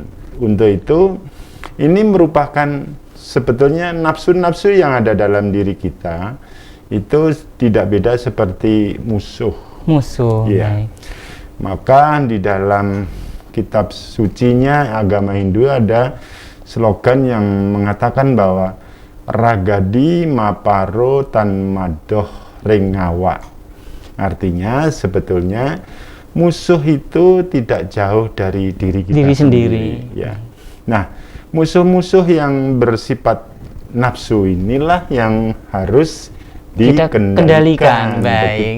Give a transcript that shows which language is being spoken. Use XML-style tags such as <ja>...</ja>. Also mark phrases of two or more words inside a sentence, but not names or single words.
<id>Untuk itu, ini merupakan sebetulnya nafsu-nafsu yang ada dalam diri kita itu tidak beda seperti musuh. Ya. Baik. Maka di dalam kitab sucinya agama Hindu ada slogan yang mengatakan bahwa</id> <kaw>ragadi maparo tan madoh ringawa.</kaw> <id>Artinya sebetulnya musuh itu tidak jauh dari diri kita sendiri. Ya. Nah, musuh-musuh yang bersifat nafsu inilah yang harus dikendalikan. Baik.</id>